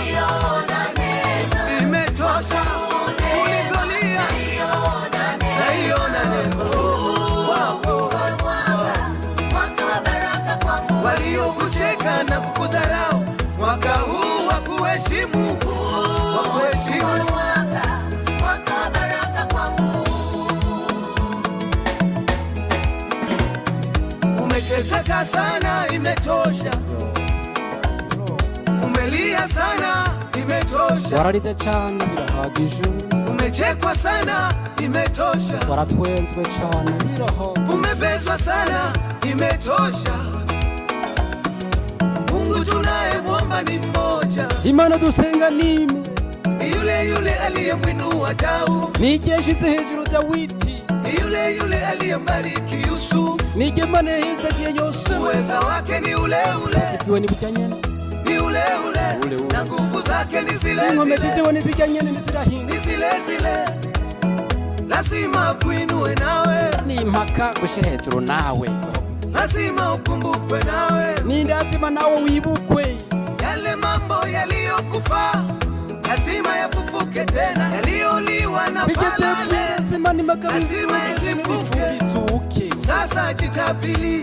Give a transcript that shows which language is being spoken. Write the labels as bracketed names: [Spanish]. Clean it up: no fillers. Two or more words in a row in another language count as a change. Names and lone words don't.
[Swahili] imetosha ulipolia, na hiyo na neema waliokucheka na kukudharau, mwaka huu wa kuheshimu, wa kuheshimu, mwaka wa baraka kwangu. Umeteseka sana, imetosha. Umelia sana, imetosha. [Kinyarwanda] Wararize cyane birahagije. [Swahili] Umechekwa sana, imetosha. [Kinyarwanda] Waratwenzwe cyane birahagije. [Swahili] Umebezwa sana, imetosha. Mungu tunayemwomba ni mmoja, [Kinyarwanda] Imana dusenga nime, [Swahili] yule yule aliyemwinua Daudi, [Kinyarwanda] nijeshize hejuru Dawidi, [Swahili] yule aliyembariki Yusufu, [Kinyarwanda] nigemane Hezekiya Yosefu, [Swahili] uweza wake ni ule ule, [Kinyarwanda] ikiwa ni bujanyene [Swahili] ni ule ule, na nguvu zake ni zile [Kinyarwanda] ngome tiziwe nizijanyene [Swahili] ni zile, lazima kuinue nawe, [Kinyarwanda] ni impaka gushe hejuru nawe, [Swahili] lazima ukumbukwe nawe, [Kinyarwanda] ni lazima nawe wibukwe, [Swahili] yale mambo yaliyokufa lazima yafufuke tena, yaliyoliwa na balale lazima ni makabisi, lazima yachipuke. Sasa jitapili,